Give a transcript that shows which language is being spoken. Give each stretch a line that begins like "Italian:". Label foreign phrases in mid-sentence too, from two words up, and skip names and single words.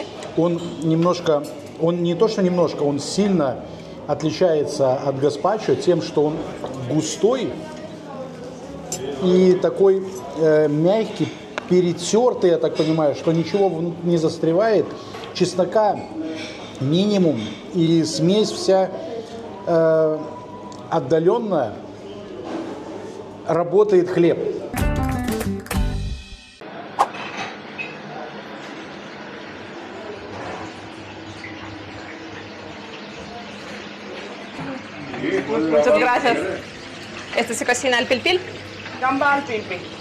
Russian: Он немножко, он не то что немножко, он сильно отличается от гаспачо тем, что он густой и такой мягкий, перетертый, я так понимаю, что ничего не застревает. Чеснока минимум, и смесь вся отдаленная, работает хлеб.
Spanish: Muchas gracias. ¿Esto se cocina al pilpil? Gamba al pilpil.